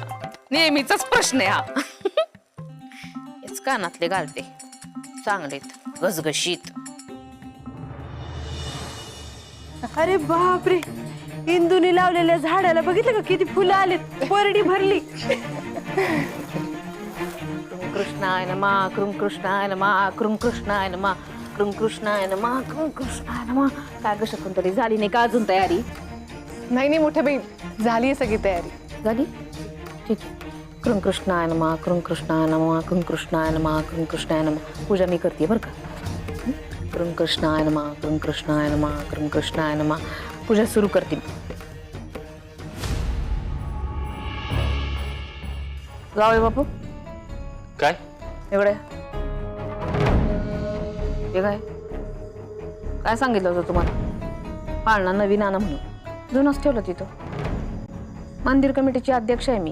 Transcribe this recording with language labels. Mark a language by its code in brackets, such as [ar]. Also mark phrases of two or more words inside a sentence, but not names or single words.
[mr] नेहमीचाच प्रश्न आहे हा. हेच कानातले घालते, चांगलेत गसगशीत. अरे बापरे, इंदुनी लावलेल्या झाडाला बघितलं का किती फुलं आलेत? परडी भरली. [sa] कृष्णाय नमः, कृम कृष्णाय नमः, कृम कृष्णाय नमः, कृम कृष्णाय नमः, कृम कृष्णाय नमः. [mr] काय ग शकुंतली, झाली नाही का अजून तयारी? नाही मोठ्या बाई, झाली आहे सगळी तयारी. झाली? ठीक आहे. [sa] कृम कृष्णाय नमः, कृम कृष्णाय नमः, कृम कृष्णाय नमः, कृम कृष्णाय नमः. [mr] पूजा मी करते बरं का. [sa] कृम कृष्णाय नमः, कृम कृष्णाय नमः, कृम कृष्णाय नमः. [mr] पूजा सुरू करते. जावई बापू काय एवढे हे काय काय सांगितलं होतं तुम्हाला? पाळणा नवीन आणा म्हणून जुनच ठेवलं तिथं. मंदिर कमिटीची अध्यक्ष आहे मी.